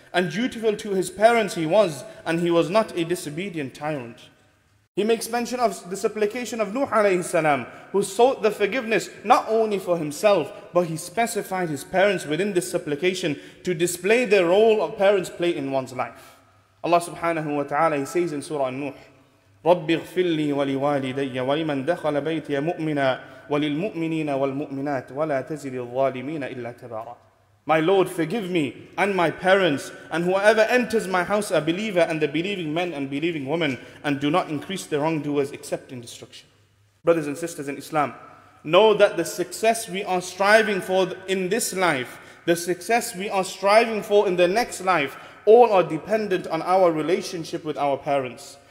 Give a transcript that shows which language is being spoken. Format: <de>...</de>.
<en>And dutiful to his parents he was, and he was not a disobedient tyrant. He makes mention of the supplication of Nuh alayhi salam, who sought the forgiveness not only for himself, but he specified his parents within this supplication to display the role of parents play in one's life. Allah subhanahu wa ta'ala, He says in Surah Nuh,</en> <ar>رَبِّ اغْفِرْ لِي وَلِوَالِدَيَّ وَلِمَنْ دَخَلَ بَيْتِيَ مُؤْمِنًا وَلِلْمُؤْمِنِينَ وَالْمُؤْمِنَاتِ وَلَا تَزِدِ الظَّالِمِينَ إِلَّا تَبَارًا.</ar> <en>My Lord, forgive me and my parents and whoever enters my house a believer, and the believing men and believing women, and do not increase the wrongdoers except in destruction. Brothers and sisters in Islam, know that the success we are striving for in this life, the success we are striving for in the next life, all are dependent on our relationship with our parents.</en>